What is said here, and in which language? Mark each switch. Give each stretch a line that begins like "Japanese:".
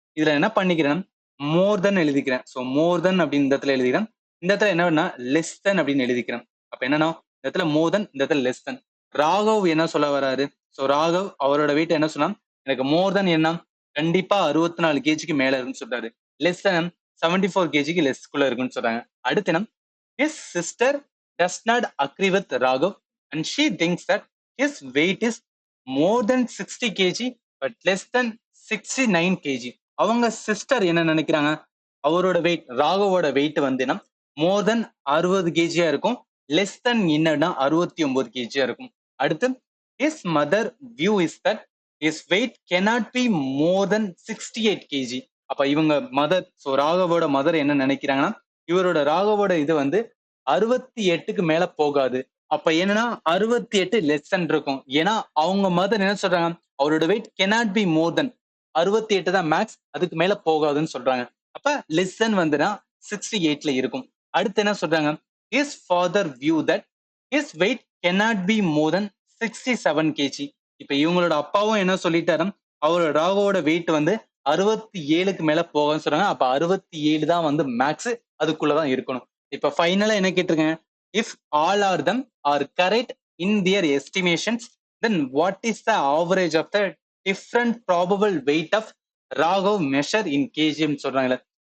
Tamil: இதுல என்ன பண்ணிக்கிறேன், மோர் தென் எழுதிக்கிறேன். ஸோ மோர் தென் அப்படின்னு இந்த இடத்துல எழுதிக்கிறேன். இந்த இடத்துல என்ன லெஸ் தென் அப்படின்னு எழுதிக்கிறேன். அப்ப என்னன்னா இந்த இடத்துல மோர் தென், இந்த இடத்துல லெஸ் தென். ராகவ் என்ன சொல்ல வராரு, ஸோ ராகவ் அவரோட வெயிட் என்ன சொன்னா, எனக்கு மோர் தென் என்ன கண்டிப்பா 64 கேஜிக்கு மேல இருக்குன்னு சொல்றாரு. லெஸ் தென் 74 கேஜிக்கு லெஸ்க்குள்ள இருக்குன்னு சொல்றாங்க. அடுத்து என்ன,
English: his sister does not agree with Raghav and she thinks that his weight is more than 60 kg but less than 69 kg.
Tamil: அவங்க சிஸ்டர் என்ன நினைக்கிறாங்க, அவரோட வெயிட், ராகவோட வெயிட் வந்து மோர் தென் 60 கேஜியா இருக்கும், லெஸ் தென் என்னன்னா 69 கேஜியா இருக்கும். அடுத்து
English: his mother view is that his weight cannot be more than 68 kg.
Tamil: அப்ப இவங்க மதர், ஸோ ராகவோட மதர் என்ன நினைக்கிறாங்கன்னா, இவரோட ராகவோட இது வந்து 68க்கு மேல போகாது. அப்ப என்னன்னா 68 லெஸ் தென் இருக்கும். ஏன்னா அவங்க மதர் என்ன சொல்றாங்க, அவரோட wait
English: cannot be more than 68
Tamil: தான் மேக்ஸ், அதுக்கு மேல போகாதுன்னு சொல்றாங்க. அப்ப லெஸ் தென் வந்துனா 68ல இருக்கும். அடுத்து என்ன சொல்றாங்க,
English: his father view that his weight cannot be more than 67 kg.
Tamil: இப்ப இவங்களோட அப்பாவும் என்ன சொல்லிட்டாரு, அவரோட ராகவோட வெயிட் வந்து 67க்கு மேல போகாதுன்னு சொல்றாங்க. அப்ப 67 தான் வந்து மேக்ஸ், அதுக்குள்ளதான் இருக்கணும். இப்ப ஃபைனலா என்ன கேட்டிருக்கேன்,
English: if all are them are correct in their estimations then what is the average of the different probable weight of Raghav measure in KGM
Tamil: சொல்றாங்களே.